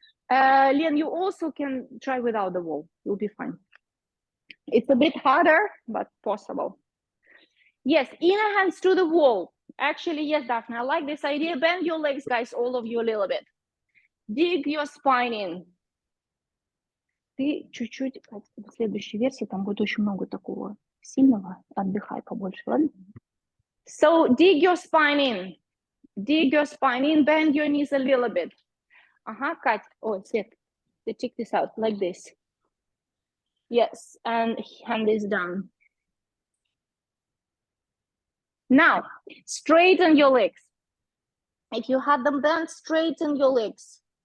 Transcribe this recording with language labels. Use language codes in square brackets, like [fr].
[en] Lian, you also can try without the wall. You'll be fine. It's a bit harder, but possible. Yes, inner hands to the wall. Actually, yes, Daphne, I like this idea. Bend your legs, guys, all of you a little bit. Dig your spine in. [ru] Ты чуть-чуть, в следующей версии там будет очень много такого сильного. Отдыхай побольше, ладно? [en] So dig your spine in. Dig your spine in, bend your knees a little bit. Kate. Oh, Свет. Check this out, like this. Yes, and hand is down. Now, straighten your legs. If you had them bent, straighten your legs.